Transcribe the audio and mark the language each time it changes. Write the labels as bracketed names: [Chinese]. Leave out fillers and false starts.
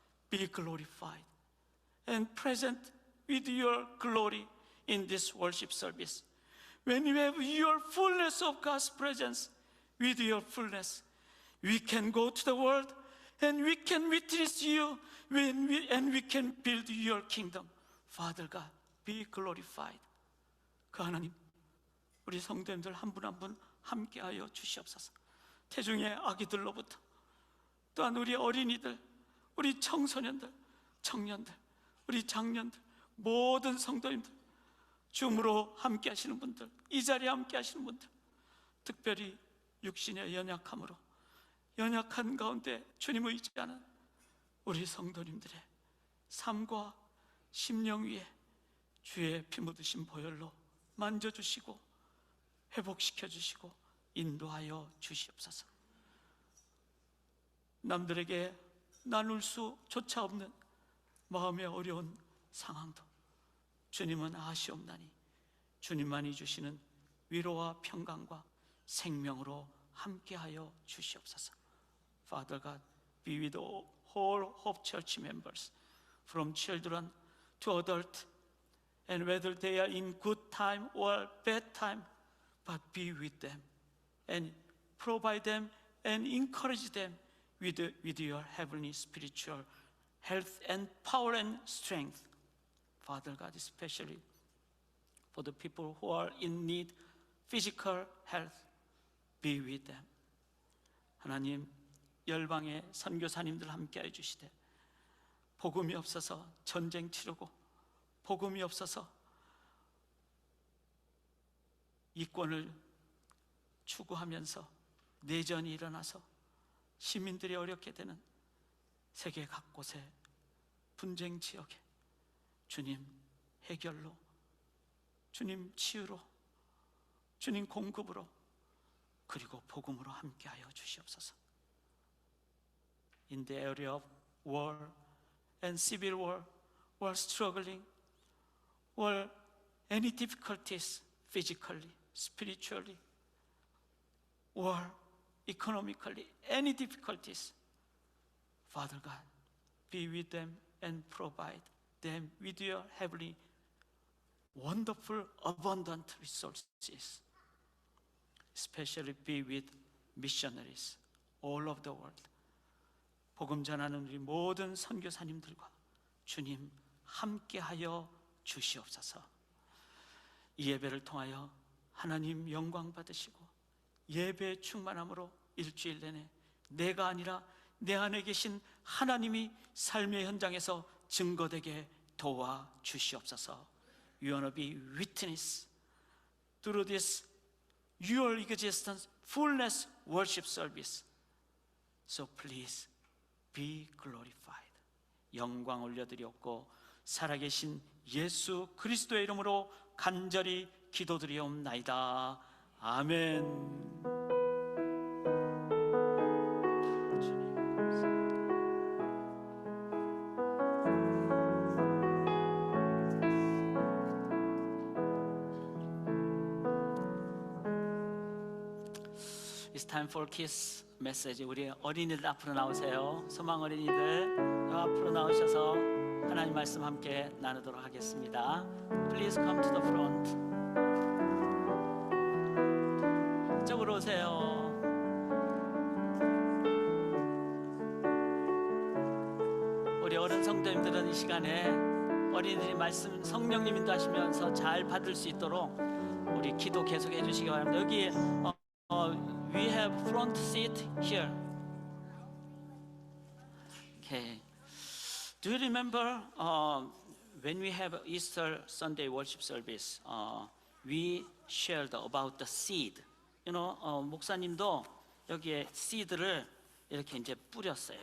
[English] Be glorified and present with your glory in this worship service. When you have your fullness of God's presence, with your fullness, we can go to the world and we can witness you and we can build your kingdom. Father God, be glorified. [Korean] 그 하나님, 우리 성도님들 한 분 한 분 함께하여 주시옵소서. 태중의 아기들로부터 또한 우리 어린이들, 우리 청소년들, 청년들, 우리 장년들, 모든 성도님들, 줌으로 함께 하시는 분들, 이 자리에 함께 하시는 분들, 특별히 육신의 연약함으로 연약한 가운데 주님을 의지하는 우리 성도님들의 삶과 심령 위에 주의 피 묻으신 보혈로 만져주시고 회복시켜 주시고 인도하여 주시옵소서. 남들에게 나눌 수조차 없는 마음의 어려운 상황도 주님은 아시옵나니 주님만이 주시는 위로와 평강과 생명으로 함께하여 주시옵소서. [English] Father God, be with all whole Hope Church members, from children to adult, and whether they are in good time or bad time, but be with them and provide them and encourage them with your heavenly spiritual health and power and strength. Father God, especially for the people who are in need physical health, be with them. [Korean] 하나님, 열방의 선교사님들 함께해 주시되 복음이 없어서 전쟁 치르고 복음이 없어서 이권을 추구하면서 내전이 일어나서 시민들이 어렵게 되는 세계 각곳의 분쟁 지역에 주님 해결로, 주님 치유로, 주님 공급으로, 그리고 복음으로 함께하여 주시옵소서. [English] In the area of war and civil war, or struggling, or any difficulties physically, spiritually, or economically, any difficulties, Father God, be with them and provide them with your heavenly, wonderful, abundant resources. Especially be with missionaries all over the world. [Korean] 복음 전하는 우리 모든 선교사님들과 주님 함께하여 주시옵소서. 이 예배를 통하여 하나님 영광 받으시고 예배 충만함으로 일주일 내내 내가 아니라 내 안에 계신 하나님이 삶의 현장에서 증거되게 도와 주시옵소서. [English] You want to be witness through this your existence fullness worship service. So please be glorified. [Korean] 영광 올려드리옵고 살아계신 예수 그리스도의 이름으로 간절히 기도드리옵나이다. 아멘. [English] It's time for kids message. [Korean] 우리 어린이들 앞으로 나오세요. 소망 어린이들 앞으로 나오셔서 하나님 말씀 함께 나누도록 하겠습니다. [English] Please come to the front. [Korean] 이쪽으로 오세요. 우리 어른 성도님들은 이 시간에 어린이들이 말씀 성령님 인도하시면서 잘 받을 수 있도록 우리 기도 계속해 주시기 바랍니다. 여기 [English] we have front seat here. Okay. Do you remember when we have Easter Sunday worship service? We shared about the seed. You know, [Korean] 목사님도 여기에 seed를 이렇게 이제 뿌렸어요.